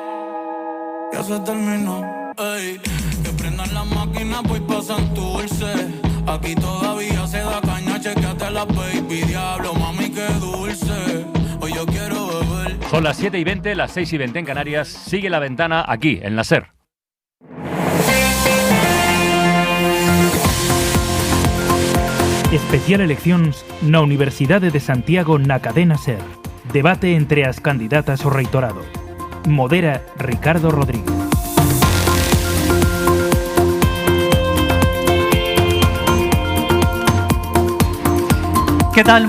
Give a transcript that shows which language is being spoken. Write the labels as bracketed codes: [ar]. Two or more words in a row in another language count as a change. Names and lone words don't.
[es] Ya se terminó. Ey, que prendan las máquinas, pues pasan dulce. Aquí todavía se da caña, chequeate la baby. Diablo, mami, qué dulce. Hoy yo quiero beber. Son las 7:20, las 6:20 en Canarias. Sigue La Ventana aquí, en la SER. [gl] Especial eleccións na Universidade de Santiago na cadena SER. Debate entre as candidatas ao reitorado. Modera Ricardo Rodríguez. Que tal?